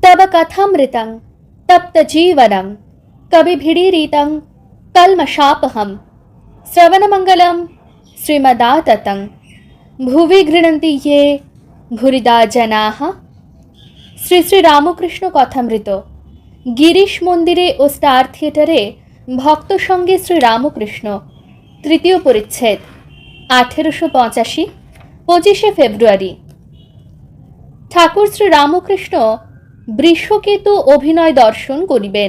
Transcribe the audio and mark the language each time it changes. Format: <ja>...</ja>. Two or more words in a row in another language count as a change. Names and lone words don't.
<sa>तव कथामृतं तप्तजीवनं कविभिरीरितं कल्मषापहं श्रवणमङ्गलं श्रीमदाततं भुवि गृह्णन्ति ये भूरिदा जनाः।</sa> <bn>শ্রী শ্রী রামকৃষ্ণ কথামৃত গিরিশ মন্দিরে ও স্টার থিয়েটারে ভক্ত সঙ্গে শ্রী রামকৃষ্ণ, তৃতীয় পরিচ্ছেদ, 1885, 25শে ফেব্রুয়ারি। ঠাকুর শ্রী রামকৃষ্ণ বৃষকেতু অভিনয় দর্শন করিবেন।</bn>